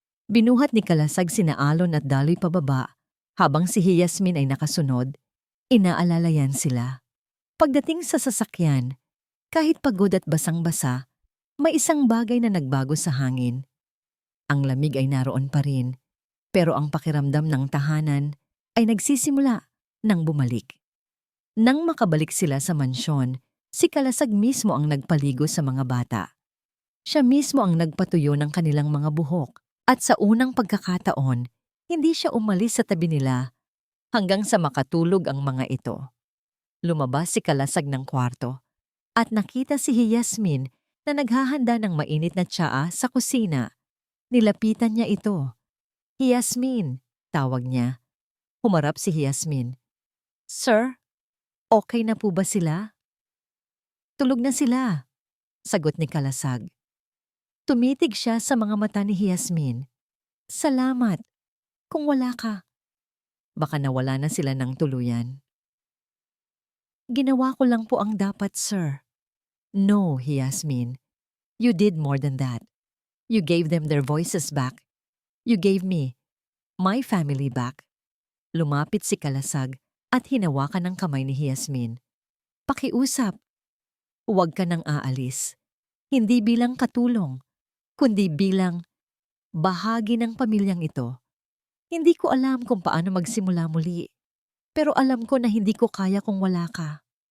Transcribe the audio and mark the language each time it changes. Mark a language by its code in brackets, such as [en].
[tl] Binuhat ni Kalasag sina Alon at Daloy pababa, habang si Yasmin ay nakasunod, inaalalayan sila. Pagdating sa sasakyan, kahit pagod at basang-basa, may isang bagay na nagbago sa hangin. Ang lamig ay naroon pa rin, pero ang pakiramdam ng tahanan ay nagsisimula nang bumalik. Nang makabalik sila sa mansyon, si Kalasag mismo ang nagpaligo sa mga bata. Siya mismo ang nagpatuyo ng kanilang mga buhok, at sa unang pagkakataon, hindi siya umalis sa tabi nila hanggang sa makatulog ang mga ito. Lumabas si Kalasag ng kwarto at nakita si Yasmin na naghahanda ng mainit na tsaa sa kusina. Nilapitan niya ito. Yasmin, tawag niya. Humarap si Yasmin. Sir, okay na po ba sila? Tulog na sila, sagot ni Kalasag. Tumitig siya sa mga mata ni Yasmin. Salamat. Kung wala ka, baka nawala na sila ng tuluyan. Ginawa ko lang po ang dapat, sir. [en] No, Yasmin. You did more than that. You gave them their voices back. You gave me my family back. [tl] Lumapit si Kalasag at hinawakan ang kamay ni Yasmin. Pakiusap. Huwag ka nang aalis. Hindi bilang katulong, kundi bilang bahagi ng pamilyang ito. Hindi ko alam kung paano magsimula muli, pero alam ko na hindi ko kaya kung wala ka.